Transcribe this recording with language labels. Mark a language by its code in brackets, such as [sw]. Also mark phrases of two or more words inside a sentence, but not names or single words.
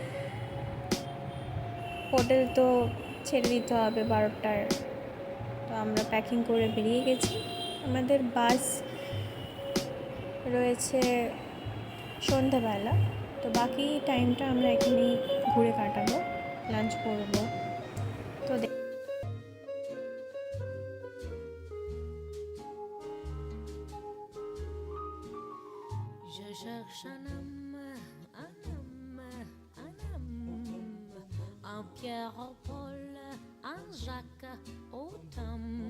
[bn] হোটেল তো ছেড়ে দিতে হবে 12টার, তো আমরা প্যাকিং করে বেরিয়ে গেছি। আমাদের বাস রয়েছে সন্ধ্যাবেলা, তো বাকি টাইমটা আমরা এখানেই ঘুরে কাটাবো, লাঞ্চ করবো। তো [fr] Je cherche un homme, un Pierre au Paul, un Jacques au Tom.